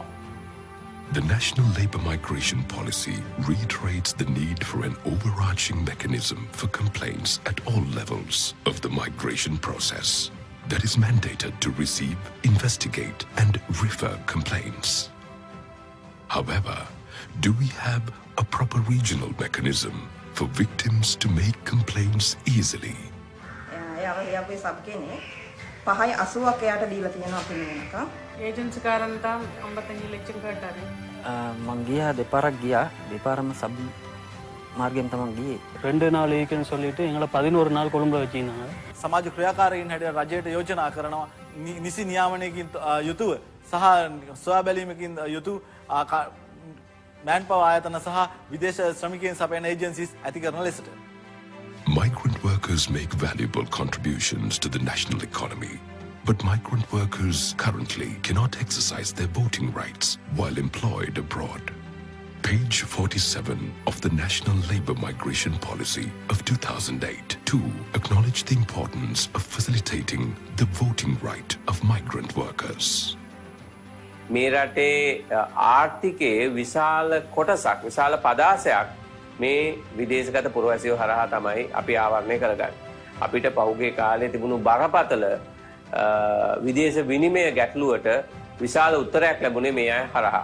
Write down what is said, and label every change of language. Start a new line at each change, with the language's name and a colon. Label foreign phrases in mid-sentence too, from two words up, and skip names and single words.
English: The National Labour Migration Policy reiterates the need for an overarching mechanism for complaints at all levels of the migration process that is mandated to receive, investigate and refer complaints. However, do we have a proper regional mechanism for victims to make complaints easily?
Sinhala: එයාව ලියපු සබ් කෙනේ 5.80ක් එයාට දීලා තියෙනවා අපි මේක.
Tamil: ஏஜென்சி காரன் தான் 55 லட்சம் கேட்டாரு.
Sinhala: මං ගියා දෙපාරක් ගියා. දෙපාරම සබ් මාර්ගයෙන් තමයි ගියේ.
Tamil: 2 நாள் ඒකෙන් சொல்லிட்டு எங்களை 11 நாள் கொழும்புல வச்சிருந்தாங்க.
Sinhala: සමාජ ක්‍රියාකාරීන් හැටියට රජයට යෝජනා කරනවා නිසි නියාමනයකින් යුතුව සහ සොයා බැලීමකින් යුතු
English: man power
Sinhala: ආයතන සහ විදේශ ශ්‍රමිකයන් සපයන ඒජන්සිස් ඇති කරන ලෙසට.
English: Migrant workers make valuable contributions to the national economy, but migrant workers currently cannot exercise their voting rights while employed abroad. Page 47 of the National Labour Migration Policy of 2008 to acknowledge the importance of facilitating the voting right of migrant workers.
Sinhala: මේ රටේ ආර්ථිකයේ විශාල කොටසක් විශාල පදාසයක් මේ විදේශගත පුරවැසියෝ හරහා තමයි අපි ආවරණය කරගන්නේ. අපිට පහුගිය කාලේ තිබුණු බරපතල විදේශ විනිමය ගැටලුවට විශාල උත්තරයක් ලැබුණේ මේ අය හරහා.